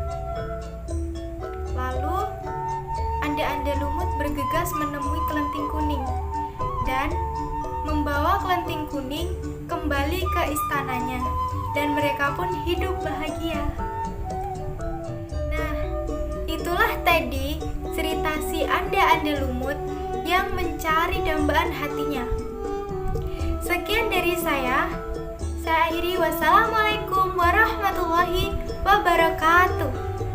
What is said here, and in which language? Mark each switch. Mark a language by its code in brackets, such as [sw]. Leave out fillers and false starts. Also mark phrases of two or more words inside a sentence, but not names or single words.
[id] Lalu ande-ande lumut bergegas menemui Klenting Kuning dan membawa Klenting Kuning kembali ke istananya, dan mereka pun hidup bahagia. Nah, itulah tadi cerita si ande-ande lumut yang mencari dambaan hatinya. Sekian dari saya akhiri. [ar] والسلام عليكم ورحمة الله وبركاته.